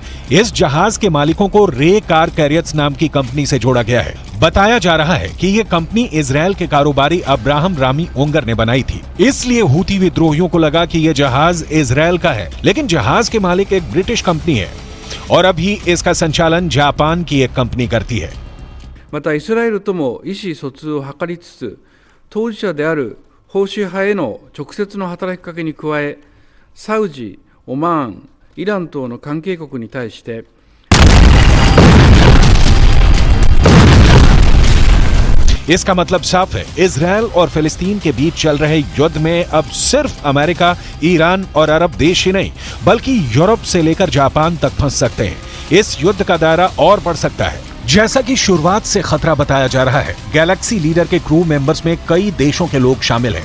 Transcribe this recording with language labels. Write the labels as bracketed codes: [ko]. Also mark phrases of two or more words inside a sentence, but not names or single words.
[hi] इस जहाज के मालिकों को रे कार कैरियर्स नाम की कंपनी से जोड़ा गया है। बताया जा रहा है कि ये कंपनी इजरायल के कारोबारी अब्राहम रामी ओंगर ने बनाई थी। इसलिए हूती विद्रोहियों को लगा कि ये जहाज इजरायल का है, लेकिन जहाज के मालिक एक ब्रिटिश कंपनी है और अभी इसका संचालन जापान की एक कंपनी करती है। [ja] またイスラエルとも意思疎通を図りつつ、当事者である保守派への直接の働きかけに加え、サウジ、オマーン、イラン等の関係国に対して [hi] इसका मतलब साफ है, इजरायल और फिलिस्तीन के बीच चल रहे युद्ध में अब सिर्फ अमेरिका, ईरान और अरब देश ही नहीं बल्कि यूरोप से लेकर जापान तक फंस सकते हैं। इस युद्ध का दायरा और बढ़ सकता है। जैसा कि शुरुआत से खतरा बताया जा रहा है, गैलेक्सी लीडर के [en] crew members [hi] में कई देशों के लोग शामिल हैं।